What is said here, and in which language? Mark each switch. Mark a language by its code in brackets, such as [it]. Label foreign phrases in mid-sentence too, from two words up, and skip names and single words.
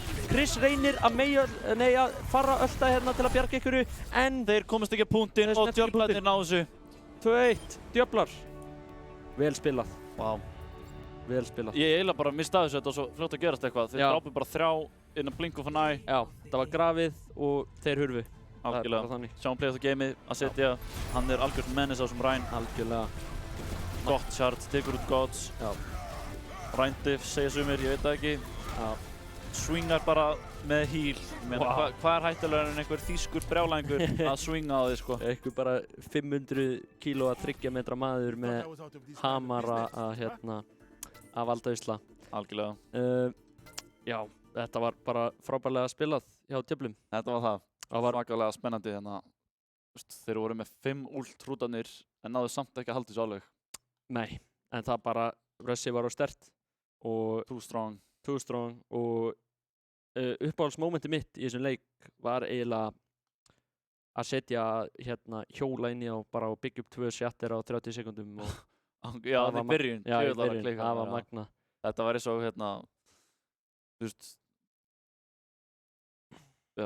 [is] Chris reynir að fara ölta hérna til að bjarga ykkur, en þeir komast ekki að punktinn og djöflarnir ná þessu. 2-1, djöflar. Vel spilað. Wow. Vel spilað. Ég eiginlega bara mista þessu, þetta var svo fljótt að gerast eitthvað. Þeir drápu bara 3 innan [en] blink of an eye. [is] Já, þetta var Grafið og þeir hurfu. Algjörlega. Sjáum [en] play of the gameið [is] að setja. Hann er algjörn menace á þessum Rein. Algjörlega. Gott shard, tekur út Gods. Já. Reindiff, segja sumir, ég veit það ekki. Já. Swingar bara með heal. Hvað er hættulegur en einhver þýskur brjálæðingur að swinga á þig, sko? Einhver bara 500 kílóa 3 metra maður með hamara að valda usla. Algjörlega. Já, þetta var bara frábærlega spilað hjá djöflum. Þetta var það. Það var svakalega spennandi hérna. Þeir voru með 5 ult hrútarnir en náðu samt ekki að halda þessu alveg. Nei, en það bara, rushið var á sterkt og [en] too strong [is] og uppáhaldsmómenti mitt í þessum leik var eiginlega að setja hérna hjóla inn í og bara byggja upp 2 shatter á 30 sekundum og já, það í byrjun. Já, í byrjun, það var magna. Þetta var eins og hérna, þú veist, já.